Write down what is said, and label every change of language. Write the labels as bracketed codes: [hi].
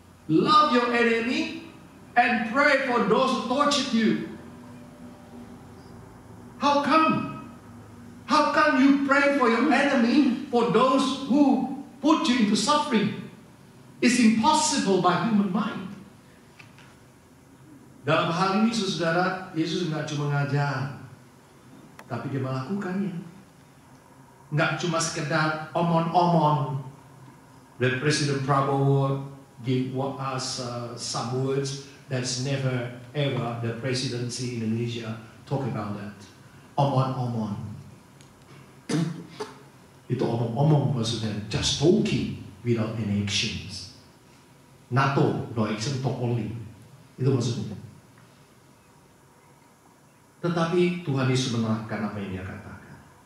[en] Love your enemy and pray for those who torture you. How come? How can you pray for your enemy, for those who put you into suffering? It's impossible by human mind. [id] Dalam hal ini, saudara, Yesus nggak cuma ngajar, tapi dia melakukannya. Nggak cuma sekedar omong-omong. [en] The President Prabowo give us some words. That's never ever the presidency in Indonesia talk about that. Omong-omong. [id] Itu omong-omong maksudnya [en] just talking without any actions. NATO, no action, talk only. [id] Itu maksudnya. Tetapi Tuhan Yesus menerapkan apa yang dia katakan.